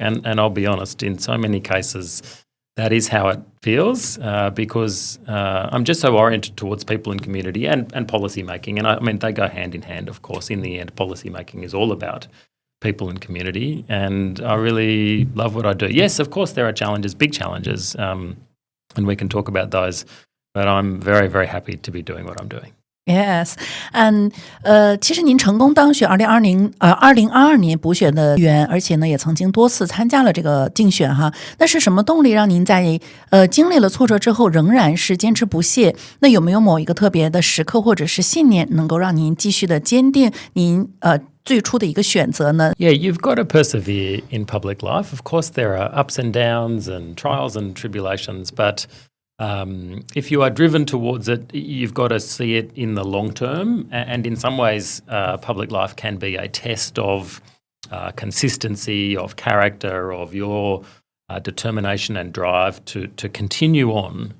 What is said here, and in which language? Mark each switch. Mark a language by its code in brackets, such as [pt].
[en] And I'll be honest, in so many cases, that is how it feels because I'm just so oriented towards people and community and policy making. And I mean, they go hand in hand, of course. In the end, policy making is all about people and community. And I really love what I do. Yes, of course, there are challenges, big challenges, and we can talk about those. But I'm very, very happy to be doing what I'm doing.Yes, [zh] and 其实您成功当选2022年补选的议员，而且呢也曾经多次参加了这个竞选哈。那是什么动力让您在经历了挫折之后仍然是坚持不懈？那有没有某一个特别的时刻或者是信念，能够让您继续的坚定您最初的一个选择呢？ [en] Yeah, you've got to persevere in public life. Of course, there are ups and downs and trials and tribulations, but...if you are driven towards it, you've got to see it in the long term. And in some ways, public life can be a test of consistency, of character, of your determination and drive to continue on.